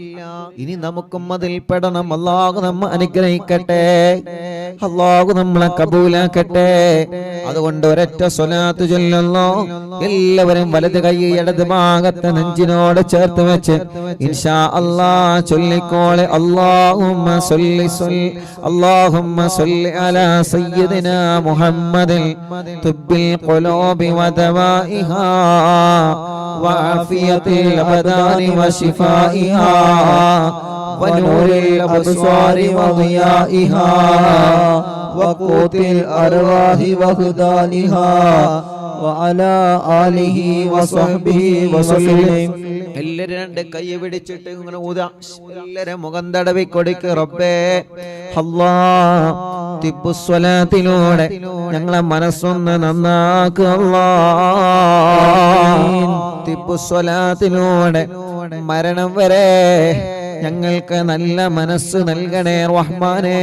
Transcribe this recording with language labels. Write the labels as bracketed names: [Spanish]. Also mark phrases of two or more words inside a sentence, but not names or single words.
[Malayalam] ഇനി നമുക്കും അതിൽ പെടണം. അല്ലാഹു നമ്മെ അനുഗ്രഹിക്കട്ടെ, അല്ലാഹു നമ്മളെ കബൂലാക്കട്ടെ. അതുകൊണ്ട് ഒരൊറ്റ സ്വലാത്ത് ചൊല്ലുന്നു. എല്ലാവരും വലത് കൈ ഇടത് ഭാഗത്തെ നെഞ്ചിനോട് ചേർത്ത് വെച്ച് [Arabic] إن شاء الله [Malayalam] ചൊല്ലിക്കോളെ. [Arabic] اللهم صل على سيدنا محمد طب القلوب ودوائها وعافية الأبدان وشفائها ونور الأبصار وضيائها وقوت الأرواح وهدانها وعلى آله وصحبه وسلم. [Malayalam] എല്ലാരും രണ്ട് കൈ പിടിച്ചിട്ട് ഇങ്ങനെ ഊതാ. എല്ലാരും മുഖം തടവി കൊടുക്ക്. റബ്ബേ അല്ലാഹ് തിബ്ബുസ്വലാത്തിലൂടെ ഞങ്ങളെ മനസ്സൊന്ന് നന്നാക്കുക. അല്ലാഹ് തിബ്ബുസ്വലാത്തിലൂടെ മരണം വരെ ഞങ്ങൾക്ക് നല്ല മനസ്സ് നൽകണേ റഹ്മാനേ.